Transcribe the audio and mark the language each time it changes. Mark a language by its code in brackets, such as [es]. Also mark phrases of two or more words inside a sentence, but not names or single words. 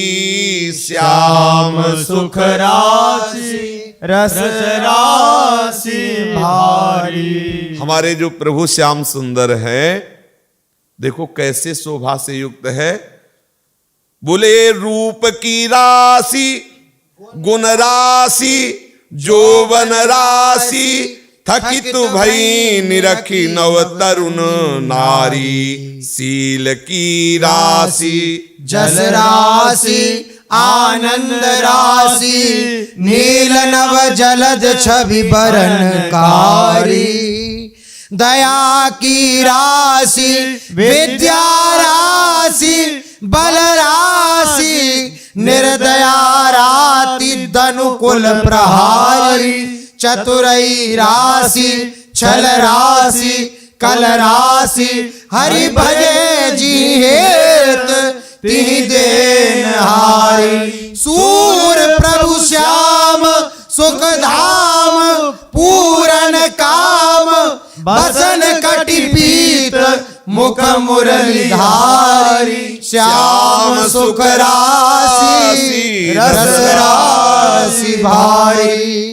[bra] श्याम सुख राशि रस राशि भारी। [hi] हमारे जो प्रभु श्याम सुंदर है, देखो कैसे शोभा से युक्त है। [bra] बोले रूप की राशि, गुण राशि, जोवन राशि, थकित भई निरखी नव तरुण नारी, शील की राशि, जस राशि, आनंद राशि, नील नव जलद छवि बरनकारी, दया की राशि, विद्या राशि, बल राशि, निर्दया राति धनुकुल प्रहारी, चतुरई राशि, छल राशि, कल राशि, हरि भजे जी हेत तिहि देनहारी। सूर प्रभु श्याम सुख धाम, पूरन काम, बसन कटि पीत, मुख मुरलीधारी, श्याम सुख राशि रस राशि भारी।